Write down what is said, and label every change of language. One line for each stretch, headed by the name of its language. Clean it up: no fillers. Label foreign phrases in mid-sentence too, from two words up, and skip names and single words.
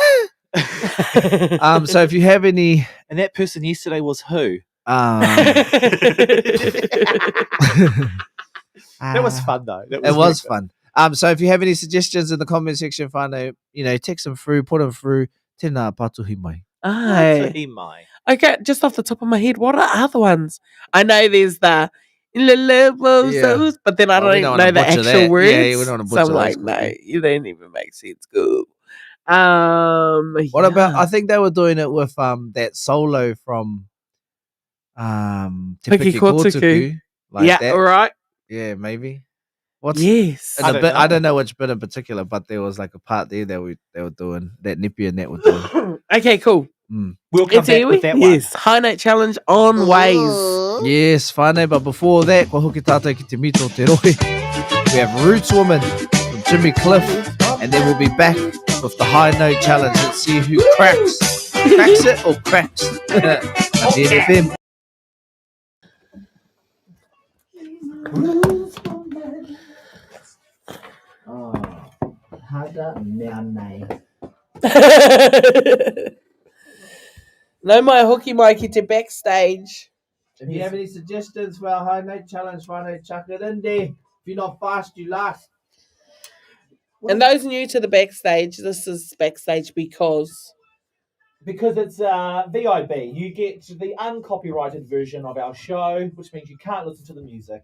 English: So if you have any, And that person yesterday was who? That was fun though. That It was really fun. So if you have any suggestions in the comment section, whānau, text them through, put them through.
Māori: Tēnā patuhi mai.
English: Aye. He might. Okay, just off the top of my head, what are other ones? I know there's the levels, but then I Well, we don't don't know wanna the butcher actual that. words. Yeah, we don't wanna so I'm butcher like, those no, quickly. you don't even make sense. Cool. What about? I think they were doing it with that solo from Te Piki Piki Kotuku. Kotuku, like yeah, that. all right. Yeah, maybe. What's Yes. the bit? I don't know which bit in particular, but there was like a part there that they were doing that Nippy and that were doing. Okay, cool. We'll come It's back Iwi? with that one. Yes, high note challenge on ways. Yes, whānau, but before that,
Māori: ko hoki tātou ki te mito te rohe.
English: We have Roots Woman from Jimmy Cliff, and then we'll be back with the high note challenge. Let's see who cracks it or cracks. DNFM.
Māori: No mai hoki mai ki te backstage.
English: If you have any suggestions for our high note challenge, whānau, chuck it in there. If you're not fast, you last. And those new to the backstage, this is backstage because It's VIB. You get the uncopyrighted version of our show, which means you can't listen to the music.